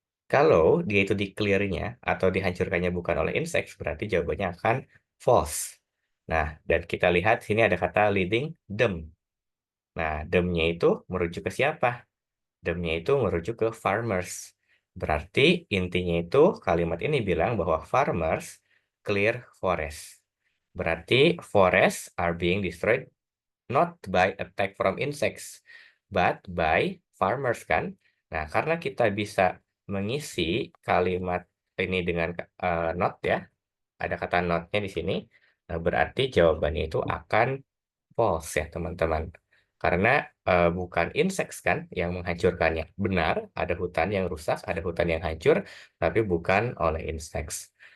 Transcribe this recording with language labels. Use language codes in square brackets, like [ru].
[id] Kalau dia itu di-clear-nya atau dihancurkannya bukan oleh insects, berarti jawabannya akan false. Nah, dan kita lihat sini ada kata leading them. Nah, them-nya itu merujuk ke siapa? Them-nya itu merujuk ke farmers. Berarti intinya itu kalimat ini bilang bahwa [en] farmers clear forest. Berarti forests are being destroyed not by attack from insects, but by farmers kan? [id] Nah, karena kita bisa mengisi kalimat ini dengan not ya, ada kata not-nya di sini, nah berarti jawabannya itu akan false ya teman-teman. Karena bukan insects kan yang menghancurkannya. Benar, ada hutan yang rusak, ada hutan yang hancur, tapi bukan oleh insects.